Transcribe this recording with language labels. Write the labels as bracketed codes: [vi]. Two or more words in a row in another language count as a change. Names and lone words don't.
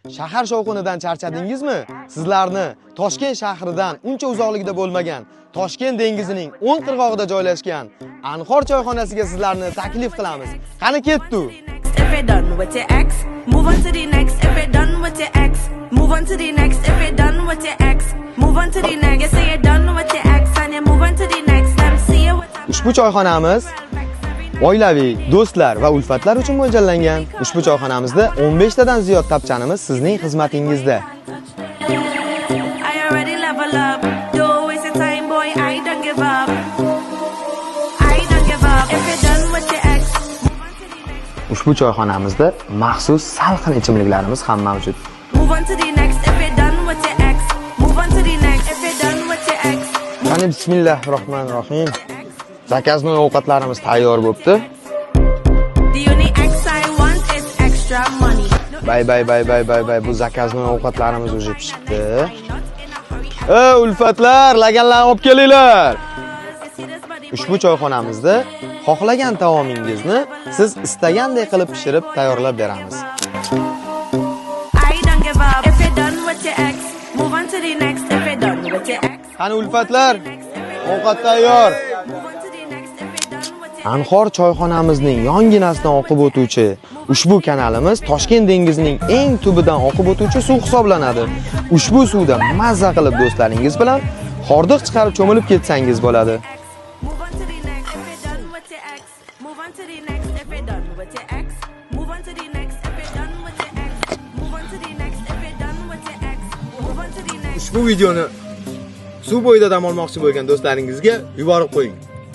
[uz] Shahar shovqinidan charchadingizmi? Sizlarni Toshkent shahridan uncha uzoqlikda bo'lmagan, Toshkent dengizining o'ng qirg'og'ida joylashgan Anhor choyxonasiga sizlarni taklif qilamiz. Qani ketdi. [en] If you're done with your ex, move on to the next. If you're done with your ex, move on to the next. If you're done with your ex, move on to the next. You say you're done with your ex and you move on to the next. Let me see you with a [uz] Ushbu choyxonamiz oilaviy, do'stlar va ulfatlar uchun mo'ljallangan. Ushbu choyxonamizda 15 tadan ziyod tapchanimiz sizning xizmatingizda. [en] I already level up. Don't waste your time, boy. I don't give up. I don't give up. If you're done with your ex, move on to the next. [uz] Ushbu choyxonamizda maxsus salqin ichimliklarimiz ham mavjud. [en] Move on to the next. If you're done with your ex, move on to the next. If you're done with your ex, [uz] Qani bismillahirrohmanirrohim. Zakaznoy ovqatlarimiz tayyor bo'libdi. [en] the only ex I want is extra money. Bay. [uz] Bu zakaznoy ovqatlarimiz уже pishibdi. Ulfatlar, laganlarni olib kelinglar. Ushbu choyxonamizda xohlagan taomingizni siz istaganday qilib pishirib tayyorlab beramiz. [en] I don't give up. If you're done with your ex, move on to the next. If you're done with your ex, [uz] Qani ulfatlar, ovqat tayyor. [en] move on to the next. If you're done with your [uz] Anhor choyxonamizning yonginasidan oqib o'tuvchi ushbu kanalimiz Toshkent dengizining eng tubidan oqib o'tuvchi suv hisoblanadi. Ushbu suvda mazza qilib do'stlaringiz bilan hordiq chiqarib cho'milib ketsangiz bo'ladi. [en] move on to the next. If you're done with your ex, move on to the next. If you're done with your ex, move on to the next. If you're done with your ex, move on to the next. If you're done with your ex, move on to the next. [uz] Ushbu videoni suv bo'yida dam olmoqchi bo'lgan do'stlaringizga yuborib qo'ying.